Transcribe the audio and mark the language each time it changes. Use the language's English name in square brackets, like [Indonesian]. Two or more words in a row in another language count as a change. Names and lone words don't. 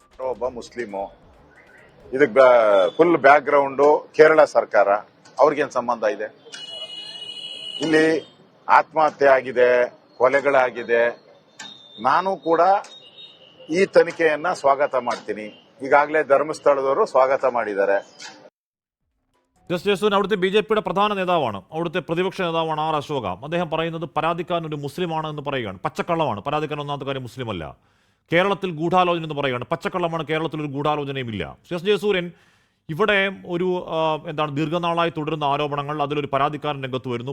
[Kannada] ಒಬ್ಬ ಮುಸ್ಲಿಮು. ಇದಕ್ಕೆ [English] full background [Kannada] ಕೇರಳ ಸರ್ಕಾರ. ಅವ್ರಿಗೇನ್ ಸಂಬಂಧ ಇದೆ? ಇಲ್ಲಿ ಆತ್ಮಹತ್ಯೆ ಆಗಿದೆ, ಕೊಲೆಗಳಾಗಿದೆ. ನಾನು ಕೂಡ ಈ ತನಿಖೆಯನ್ನ ಸ್ವಾಗತ ಮಾಡ್ತೀನಿ. ಈಗಾಗಲೇ ಧರ್ಮಸ್ಥಳದವರು ಸ್ವಾಗತ ಮಾಡಿದ್ದಾರೆ. [Malayalam] ജസ്റ്റിസ് അവിടുത്തെ BJPയുടെ പ്രധാന നേതാവാണ്, അവിടുത്തെ പ്രതിപക്ഷ നേതാവാണ് R. അശോക. അദ്ദേഹം പറയുന്നത് പരാതിക്കാരൻ ഒരു മുസ്ലിമാണ് എന്ന് പറയുകയാണ്. പച്ചക്കള്ളമാണ്. പരാതിക്കാരൻ ഒന്നാമത്തെ കാര്യം മുസ്ലിമല്ല. കേരളത്തിൽ ഗൂഢാലോചന എന്ന് പറയുകയാണ്. പച്ചക്കള്ളമാണ്. കേരളത്തിൽ ഒരു ഗൂഢാലോചനയുമില്ല. എസ് ജയസൂര്യൻ, ഇവിടെ ഒരു ദീർഘനാളായി തുടരുന്ന ആരോപണങ്ങൾ, അതിലൊരു പരാതിക്കാരൻ രംഗത്ത് വരുന്നു.